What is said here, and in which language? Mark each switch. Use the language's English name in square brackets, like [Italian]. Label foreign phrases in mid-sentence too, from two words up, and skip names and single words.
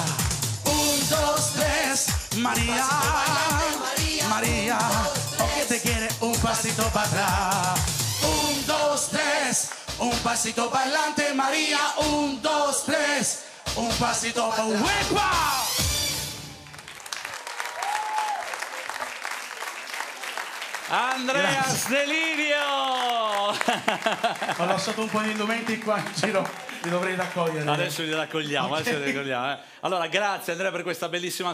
[Spanish] 1, 2, 3. María, María, o que te quiere un pasito para atrás. 1, 2, 3. Un pasito para adelante, María. 1, 2, 3. Un pasito para ¡Uepa! Andreas Delirio! [Italian] Ho lasciato un po' di indumenti qua in giro, li dovrei raccogliere. Adesso li raccogliamo, Okay. adesso li raccogliamo. Allora, grazie Andrea per questa bellissima